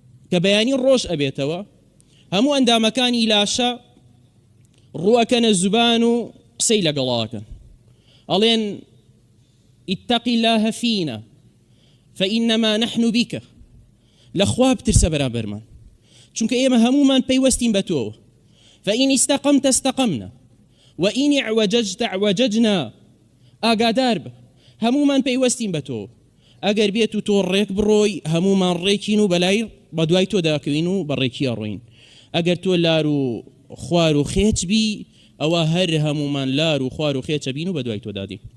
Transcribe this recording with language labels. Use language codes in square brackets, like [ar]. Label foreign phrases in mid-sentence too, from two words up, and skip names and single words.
[ckb] کە بەیانی ڕۆژ ئەبێتەوە هەموو ئەندامەکانی لاشە ڕووەکەنە زوبان و قسەی لەگەڵاکەن ئەڵێن [ar] اتق الله فينا فإنما نحن بك [ckb] لەخوا بترسە بەرامبەرمان چونکە ئێمە هەمومان پەیوەستین بە تۆ [ar] فإن استقمت استقمنا وإن اعوججت اعوججنا [ckb] ئاگادار بە هەمومان پەیوەستین بە تۆ ئەگەر بێت و تۆ ڕێک بڕۆی هەمومان ڕێکین و بەلای بەدوای تۆ داکەوین و بەڕێکی ئەڕۆین ئەگەر تۆ لار و خوار و خێچ بی ئەوە هەر هەمومان لار و خوار و خێچە بین و بەدوای تۆ دادی